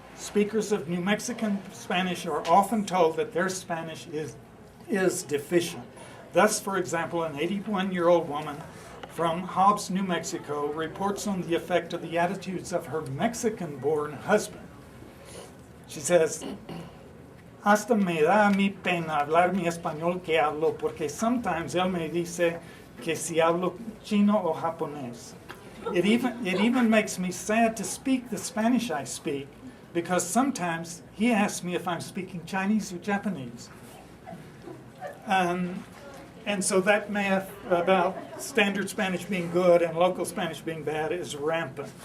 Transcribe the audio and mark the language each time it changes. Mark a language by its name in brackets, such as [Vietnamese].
[English] Speakers of New Mexican Spanish are often told that their Spanish is deficient. Thus, for example, an 81-year-old woman from Hobbs, New Mexico, reports on the effect of the attitudes of her Mexican-born husband. She says, [Spanish] hasta me da a mí pena hablar mi español que hablo, porque [English] sometimes [Spanish] él me dice que si hablo chino o japonés. [English] It even makes me sad to speak the Spanish I speak, because sometimes he asks me if I'm speaking Chinese or Japanese. And so that myth about standard Spanish being good and local Spanish being bad is rampant.